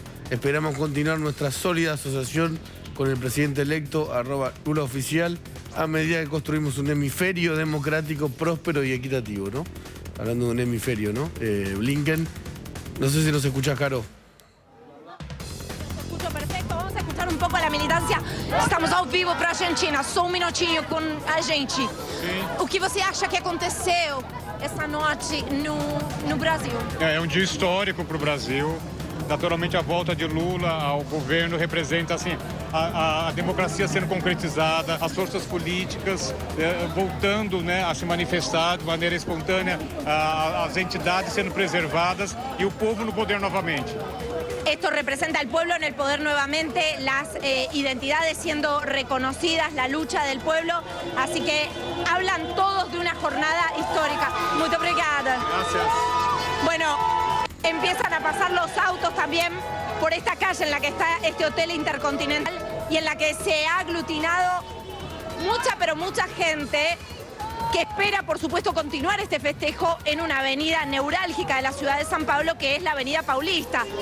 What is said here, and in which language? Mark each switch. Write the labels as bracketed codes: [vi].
[es] Esperamos continuar nuestra sólida asociación con el presidente electo, @LulaOficial, a medida que construimos un hemisferio democrático, próspero y equitativo, ¿no? Hablando de un hemisferio, ¿no? Blinken. No sé si nos escuchás, Caro. [pt] Vamos a escuchar um pouco a militância. Estamos ao vivo para a Argentina. Só minutinho com a gente. Sim. O que você acha que aconteceu essa noite no Brasil? É um dia histórico para o Brasil. Naturalmente, a volta de Lula ao governo representa assim, a democracia sendo concretizada, as forças políticas voltando, né, a se manifestar de maneira espontânea, as entidades sendo preservadas e o povo no poder novamente. [es] Esto representa al pueblo en el poder nuevamente, las identidades siendo reconocidas, la lucha del pueblo, así que hablan todos de una jornada histórica. [pt] Muy obrigada. [es] Gracias. Bueno, empiezan a pasar los autos también por esta calle en la que está este hotel Intercontinental y en la que se ha aglutinado mucha, pero mucha gente que espera, por supuesto, continuar este festejo en una avenida neurálgica de la ciudad de San Pablo, que es la Avenida Paulista.